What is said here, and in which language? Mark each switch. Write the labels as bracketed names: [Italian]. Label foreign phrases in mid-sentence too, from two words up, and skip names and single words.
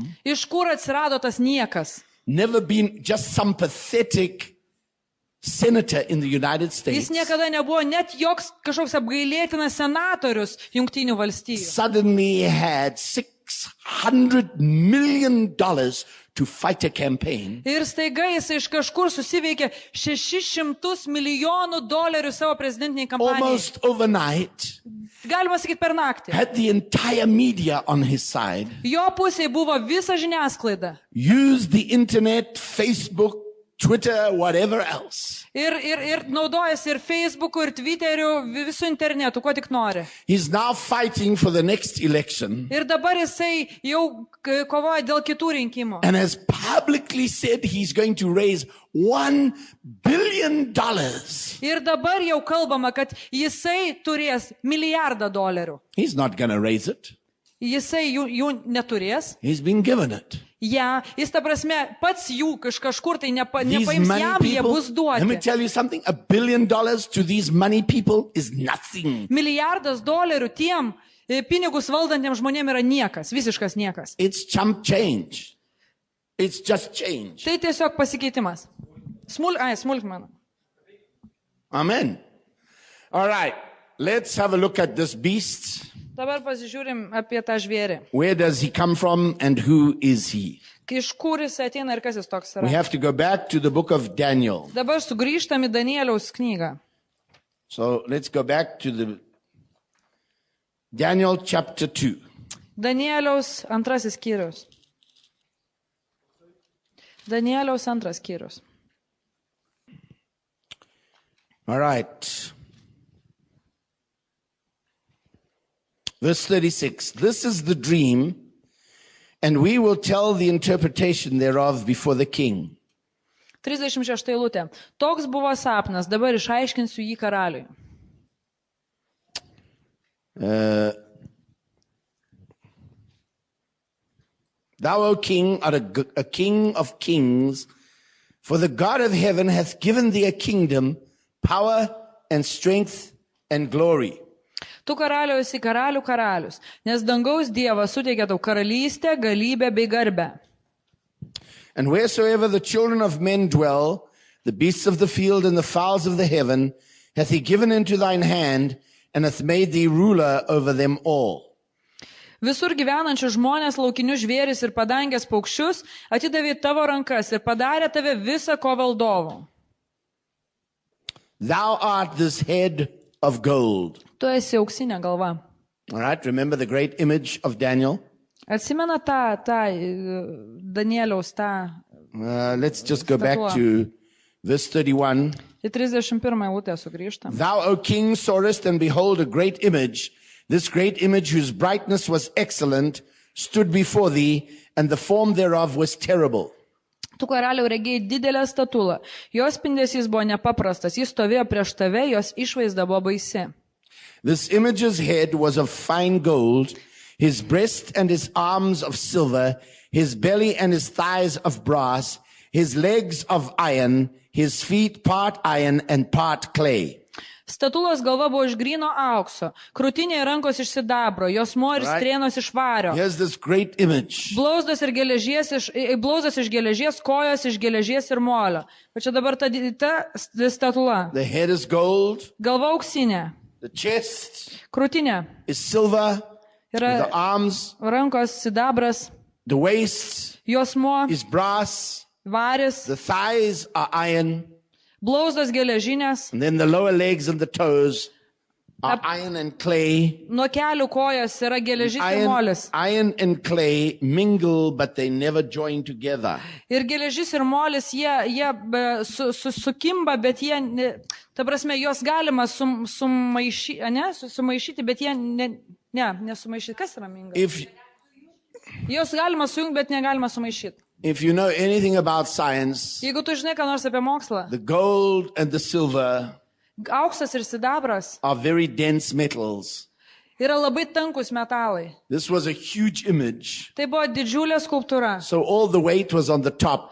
[Lithuanian] Iš kur atsirado tas niekas? [English] Never been just some pathetic senator in the United [Lithuanian] Jis [English] States. [Lithuanian] niekada nebuvo net joks kažkoks apgailėtinas senatorius Jungtinių valstijų. [English] Suddenly had $600 million to fight a campaign. [Lithuanian] Ir staiga jis iš kažkur susiveikė $600 milijonų savo prezidentiniai kampanijai. [English] Almost overnight, [Lithuanian] Galima sakyti per naktį. [English] had the entire media on his side, [Lithuanian] Jo pusėje buvo visa žiniasklaida. [English] used the internet, Facebook, Twitter, whatever else. [Lithuanian] Ir naudojasi ir Facebook'u, ir Twitter'u, visų internetu, ko tik nori. [English] He's now fighting for the next election [Lithuanian] Ir dabar jisai jau kovoja dėl kitų rinkimų. [English] and has publicly said he's going to raise $1 billion. [Lithuanian] Ir dabar jau kalbama, kad jisai turės $1 milijardą. [English] He's not going to raise it. [Lithuanian] Jisai jų neturės. [English] He's been given it. [Lithuanian] Ja, jis ta prasme pats jų kažkur tai [English] These [Lithuanian] nepaims [English] money [Lithuanian] jam, jie [English] people, [Lithuanian] bus [English] let me [Lithuanian] duoti. [English] tell you something, $1 billion to these money people is nothing. [Lithuanian] $1 tiem pinigus valdantiems žmonėms yra niekas, visiškas niekas. [English] It's chump change. It's just change. [Lithuanian] Tai tiesiog pasikeitimas. Smulkmena. [English] Amen. All right. Let's have a look at this beast. [Lithuanian] Dabar pasižiūrim apie tą žvėrį. [English] Where does he come from and who is he? [Lithuanian] Iš kur jis ateina ir kas jis toks [English] We [Lithuanian] yra. [English] have to go back to the book of Daniel. [Lithuanian] Dabar sugrįžtam į Danieliaus knygą. [English] So let's go back to the Daniel chapter 2. [Lithuanian] Danieliaus 2 skyrius. Danieliaus 2 skyrius. [English] All right. Verse 36. This is the dream, and we will tell the interpretation thereof before the king. [Lithuanian] 36 eilutė. Toks buvo sapnas, dabar išaiškinsiu jį karaliui. [English] Thou, O king, art a king of kings, for the God of heaven hath given thee a kingdom, power and strength and glory. [Lithuanian] Tu karaliau esi karalių karalius, nes dangaus Dievas suteikė tau karalystę, galybę bei garbę. [English] And wheresoever the children of men dwell, the beasts of the field and the fowls of the heaven, hath he given into thine hand, and hath made thee ruler over them all. [Lithuanian] Visur gyvenančių žmonės, laukinius žvėris ir padangės paukščius atidavė tavo rankas ir padarė tave visą ko valdovu. [English] Thou art this head of gold. [Lithuanian] Tu esi auksinė galva. [English] All right, remember the great image of Daniel? [Lithuanian] Atsimena tą Danieliaus tą [English] Let's just go back to verse 31. [Lithuanian] į 31 eilutę sugrįžtam. [English] Thou, O king, sawest, and behold, a great image. This great image, whose brightness was excellent, stood before thee, and the form thereof was terrible. [Lithuanian] Tu karaliau regėjai didelę statulą. Jos spindesys buvo nepaprastas. Jis stovėjo prieš tave, jos išvaizda buvo baisi. [English] This image's head was of fine gold, his breast and his arms of silver, his belly and his thighs of brass, his legs of iron, his feet part iron and part clay. [Lithuanian] Statulos galva buvo iš gryno aukso, krūtinė ir rankos iš sidabro, jos moris [English] Right. [Lithuanian] strėnos iš vario. [English] Here's this great image. [Lithuanian] Blauzdas iš geležies, kojos iš geležies ir molio. O čia dabar ta statula. [English] The head is gold, [Lithuanian] Galva auksinė, [English] the chest [Lithuanian] krūtinė, [English] is silver, the [Lithuanian] yra [English] arms, [Lithuanian] rankos sidabras, [English] the waist [Lithuanian] juosmuo, [English] is brass, [Lithuanian] varis, [English] the thighs are iron, [Lithuanian] blauzdas geležinės, [English] and then the lower legs and the toes are iron and clay. [Lithuanian] nuo kelių kojos yra geležis ir molis. [English] Iron and clay mingle, but they never join together. [Lithuanian] Ir geležis ir molis, jie sukimba, bet jie, ta prasme, jos galima sumaišyti, bet jie nesumaišyti. Kas yra minga? [English] If [Lithuanian] Jos galima sujungti, bet negalima sumaišyti. [English] If you know anything about science, [Lithuanian] Jeigu tu žinai, ką nors apie mokslą, [English] the gold and the silver [Lithuanian] auksas ir sidabras [English] are very dense metals. [Lithuanian] yra labai tankus metalai. [English] This was a huge image. [Lithuanian] Tai buvo didžiulė skulptūra. [English] So all the weight was on the top,